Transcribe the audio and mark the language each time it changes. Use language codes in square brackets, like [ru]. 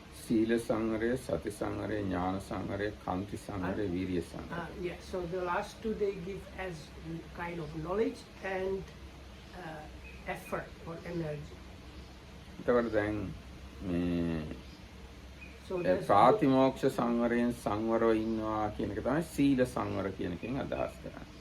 [si] සීල සංවරය, සති සංවරය, ඥාන සංවරය, කාන්ති සංවරය, විරිය සංවරය. [en] Yeah, so the last 2 they give as kind of knowledge and effort or energy. [si] එතකොට දැන් මේ [en] So there's [si] ප්‍රාතිමෝක්ෂ සංවරයෙන් සංවරව ඉන්නවා කියන එක තමයි සීල සංවර කියන එකෙන් අදහස් කරන්නේ.